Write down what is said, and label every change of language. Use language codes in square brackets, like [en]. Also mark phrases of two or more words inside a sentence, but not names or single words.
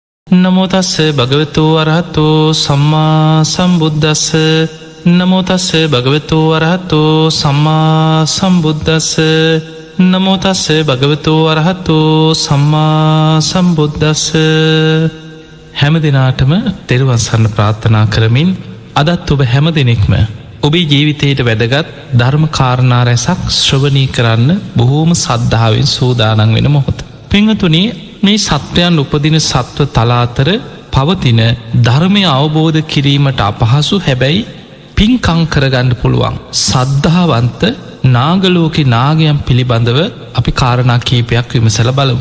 [pi] නමෝ තස්ස භගවතු අරහතෝ සම්මා සම්බුද්දස්ස නමෝ තස්ස භගවතු අරහතෝ සම්මා සම්බුද්දස්ස නමෝ තස්ස භගවතු අරහතෝ සම්මා සම්බුද්දස්ස. [si] හැම දිනාටම තෙරුවන් සරණ ප්‍රාර්ථනා කරමින් අදත් ඔබ හැම දිනෙකම ඔබේ ජීවිතයට වැදගත් ධර්ම කාරණා රැසක් ශ්‍රවණී කරන්න බොහෝම සද්ධාවෙන් සූදානම් වෙන මොහොත. පින්වතුනි, මේ සත්වයන් උපදින සත්ව තලාතර පවතින ධර්මය අවබෝධ කිරීමට අපහසු හැබැයි පින්කම් කරගන්න පුළුවන් සද්ධාවන්ත නාගලෝකේ නාගයන් පිළිබඳව අපි කාරණා කීපයක් විමසලා බලමු.